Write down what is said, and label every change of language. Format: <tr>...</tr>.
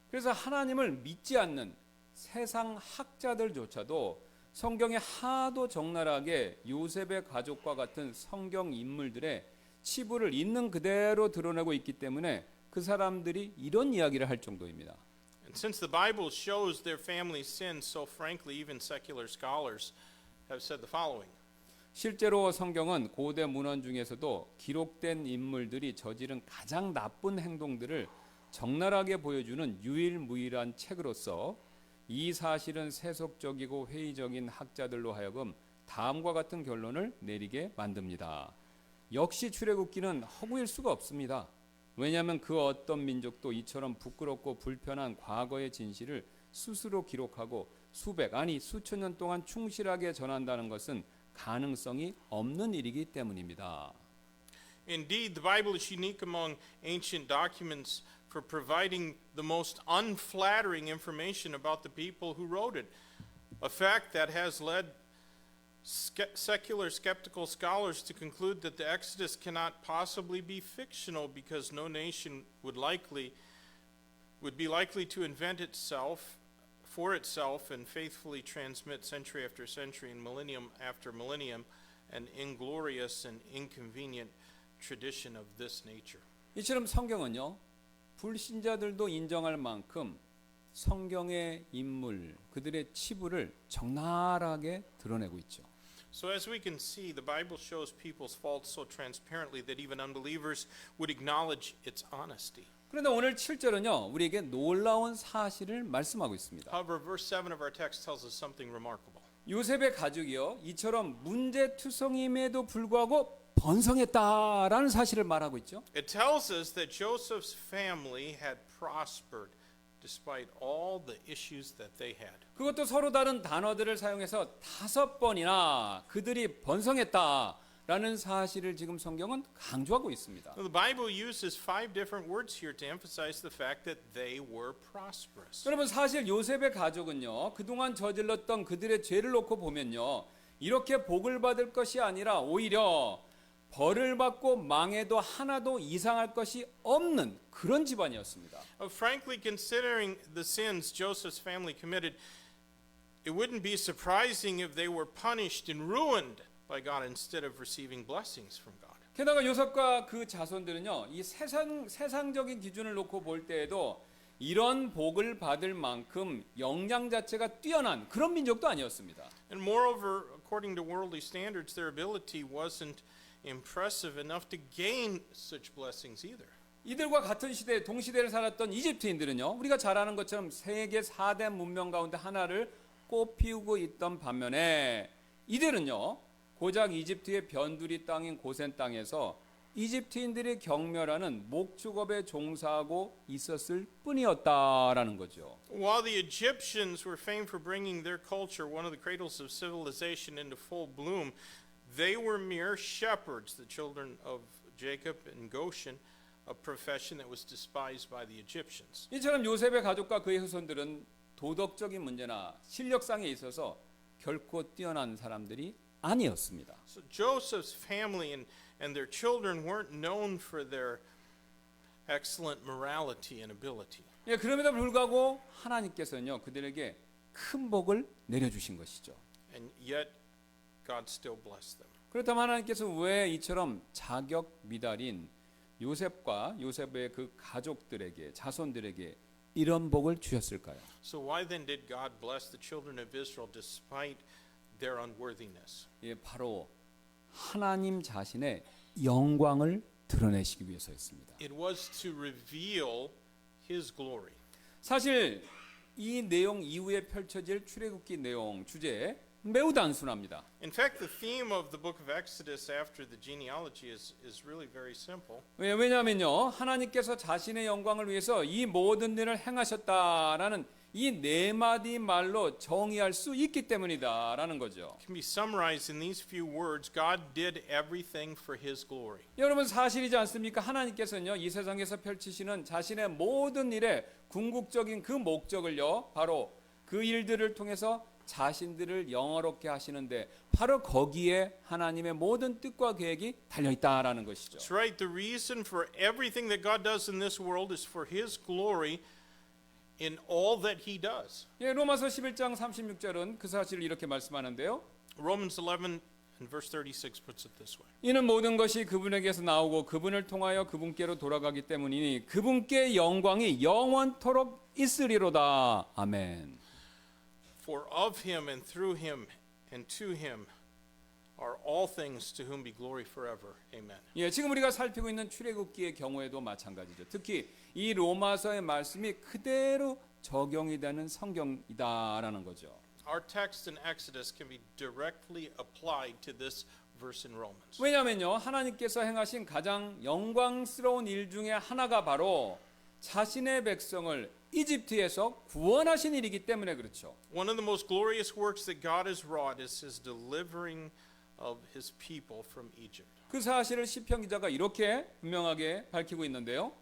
<ko>그래서 하나님을 믿지 않는 세상 학자들조차도 성경에 하도 적나라하게 요셉의 가족과 같은 성경 인물들의 치부를 있는 그대로 드러내고 있기 때문에 그 사람들이 이런 이야기를 할 정도입니다.</ko> <en>And since the Bible shows their family's sins so frankly, even secular scholars have said the following.</en> <ko>실제로 성경은 고대 문헌 중에서도 기록된 인물들이 저지른 가장 나쁜 행동들을 적나라하게 보여주는 유일무이한 책으로서 이 사실은 세속적이고 회의적인 학자들로 하여금 다음과 같은 결론을 내리게 만듭니다. 역시 출애굽기는 허구일 수가 없습니다. 왜냐하면 그 어떤 민족도 이처럼 부끄럽고 불편한 과거의 진실을 스스로 기록하고 수백 아니 수천 년 동안 충실하게 전한다는 것은 가능성이 없는 일이기 때문입니다.</ko> <en>Indeed, the Bible is unique among ancient documents for providing the most unflattering information about the people who wrote it, a fact that has led secular skeptical scholars to conclude that the Exodus cannot possibly be fictional because no nation would be likely to invent itself for itself and faithfully transmit century after century and millennium after millennium an inglorious and inconvenient tradition of this nature.</en> <ko>이처럼 성경은요, 불신자들도 인정할 만큼 성경의 인물, 그들의 치부를 적나라하게 드러내고 있죠.</ko> <en>So as we can see, the Bible shows people's faults so transparently that even unbelievers would acknowledge its honesty.</en> <ko>그런데 오늘 7절은요, 우리에게 놀라운 사실을 말씀하고 있습니다.</ko> <en>However, verse 7 of our text tells us something remarkable.</en> <ko>요셉의 가족이요, 이처럼 문제투성임에도 불구하고 번성했다라는 사실을 말하고 있죠.</ko> <en>It tells us that Joseph's family had prospered despite all the issues that they had.</en> <ko>그것도 서로 다른 단어들을 사용해서 5번이나 그들이 번성했다라는 사실을 지금 성경은 강조하고 있습니다.</ko> <en>The Bible uses 5 different words here to emphasize the fact that they were prosperous.</en> <ko>여러분, 사실 요셉의 가족은요, 그동안 저질렀던 그들의 죄를 놓고 보면요, 이렇게 복을 받을 것이 아니라 오히려 벌을 받고 망해도 하나도 이상할 것이 없는 그런 집안이었습니다.</ko> <en>Frankly, considering the sins Joseph's family committed, it wouldn't be surprising if they were punished and ruined by God instead of receiving blessings from God.</en> <ko>게다가 요셉과 그 자손들은요, 이 세상적인 기준을 놓고 볼 때에도 이런 복을 받을 만큼 역량 자체가 뛰어난 그런 민족도 아니었습니다.</ko> <en>And moreover, according to worldly standards, their ability wasn't impressive enough to gain such blessings either.</en> <ko>이들과 같은 시대, 동시대를 살았던 이집트인들은요, 우리가 잘 아는 것처럼 세계 4대 문명 가운데 하나를 꽃피우고 있던 반면에 이들은요, 고작 이집트의 변두리 땅인 고센 땅에서 이집트인들이 경멸하는 목축업에 종사하고 있었을 뿐이었다라는 거죠.</ko> <en>While the Egyptians were famed for bringing their culture, one of the cradles of civilization, into full bloom, they were mere shepherds, the children of Jacob and Goshen, a profession that was despised by the Egyptians.</en> <ko>이처럼 요셉의 가족과 그의 후손들은 도덕적인 문제나 실력상에 있어서 결코 뛰어난 사람들이 아니었습니다.</ko> <en>So Joseph's family and their children weren't known for their excellent morality and ability.</en> <ko>예, 그럼에도 불구하고 하나님께서는요, 그들에게 큰 복을 내려주신 것이죠.</ko> <en>And yet God still blessed them.</en> <ko>그렇다면 하나님께서 왜 이처럼 자격 미달인 요셉과 요셉의 그 가족들에게, 자손들에게 이런 복을 주셨을까요?</ko> <en>So why then did God bless the children of Israel despite their unworthiness?</en> <ko>예, 바로 하나님 자신의 영광을 드러내시기 위해서였습니다.</ko> <en>It was to reveal His glory.</en> <ko>사실 이 내용 이후에 펼쳐질 출애굽기 내용 주제 매우 단순합니다.</ko> <en>In fact, the theme of the book of Exodus after the genealogy is really very simple.</en> <ko>왜냐하면요, 하나님께서 자신의 영광을 위해서 이 모든 일을 행하셨다라는 이 네 마디 말로 정의할 수 있기 때문이다라는 거죠.</ko> <en>It can be summarized in these few words. God did everything for His glory.</en> <ko>여러분, 사실이지 않습니까? 하나님께서는요, 이 세상에서 펼치시는 자신의 모든 일의 궁극적인 그 목적을요, 바로 그 일들을 통해서 자신들을 영화롭게 하시는데 바로 거기에 하나님의 모든 뜻과 계획이 달려 있다라는 것이죠.</ko> <en>That's right. The reason for everything that God does in this world is for His glory in all that He does.</en> <ko>예, 로마서 11장 36절은 그 사실을 이렇게 말씀하는데요.</ko> <en>Romans 11 and verse 36 puts it this way.</en> <ko>이는 모든 것이 그분에게서 나오고 그분을 통하여 그분께로 돌아가기 때문이니 그분께 영광이 영원토록 있으리로다. 아멘.</ko> <en>For of Him and through Him and to Him are all things, to whom be glory forever. Amen.</en> <ko>예, 지금 우리가 살피고 있는 출애굽기의 경우에도 마찬가지죠. 특히 이 로마서의 말씀이 그대로 적용이 되는 성경이다라는 거죠.</ko> <en>Our text in Exodus can be directly applied to this verse in Romans.</en> <ko>왜냐하면요, 하나님께서 행하신 가장 영광스러운 일 중에 하나가 바로 자신의 백성을 이집트에서 구원하신 일이기 때문에 그렇죠.</ko> <en>One of the most glorious works that God has wrought is his delivering of his people from Egypt.</en> <ko>그 사실을 시편 기자가 이렇게 분명하게 밝히고 있는데요.</ko>